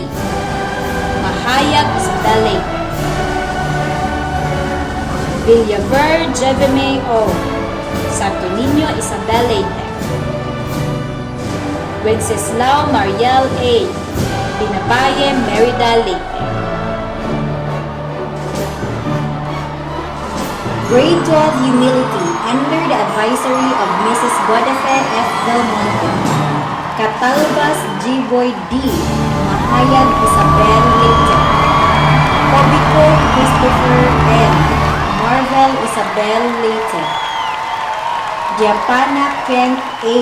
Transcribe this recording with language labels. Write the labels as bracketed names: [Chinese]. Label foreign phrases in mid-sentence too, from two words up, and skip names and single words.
[English] Mahayag Isabel Leyte. Villaver Jeveme O. Santo Niño Isabel Leyte. Wenceslao Mariel A. Binabaye Merida Leyte. Grade 12 Humility under the advisory of Mrs. Guadafe F. Del Monte. Catalbas G. Boy D. Mahayag Isabel Leyte. Cobico Christopher M. Marvel Isabel Leyte. Diapana Frank A.